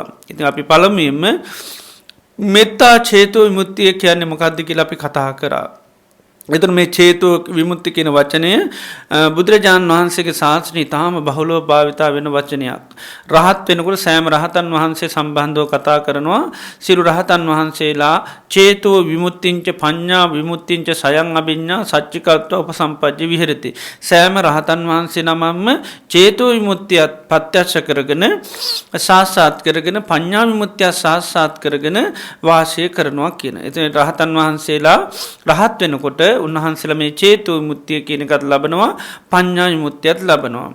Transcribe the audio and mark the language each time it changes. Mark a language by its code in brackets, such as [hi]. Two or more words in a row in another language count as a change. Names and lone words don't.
[si] ඉතින් අපි පළමුවෙන්ම මෙත්තා චේතෝ විමුක්තිය කියන්නේ මොකක්ද කියලා අපි කතා කරා. එතන මේ චේතෝ විමුක්ති කියන වචනය බුදුරජාණන් වහන්සේගේ ශාස්ත්‍රයේ තාම බහුලව භාවිතා වෙන වචනයක්. රහත් වෙනකොට සෑම රහතන් වහන්සේ සම්බන්ධව කතා කරනවා. සියලු රහතන් වහන්සේලා [pi] චේතෝ විමුක්තිංච පඤ්ඤා විමුක්තිංච සයං අභිඤ්ඤා සච්චිකත්ව උපසම්පජ්ජ විහෙරති. [si] සෑම රහතන් වහන්සේ නමම චේතෝ විමුක්තියත් ප්‍රත්‍යක්ෂ කරගෙන සාක්ෂාත් කරගෙන පඤ්ඤා විමුක්තිය සාක්ෂාත් කරගෙන වාසය කරනවා කියන. එතන රහතන් වහන්සේලා රහත් වෙනකොට උන්වහන්සේලා මේ චේතෝ විමුක්තිය කියන එකත් ලබනවා පඤ්ඤා විමුක්තියත් ලබනවා.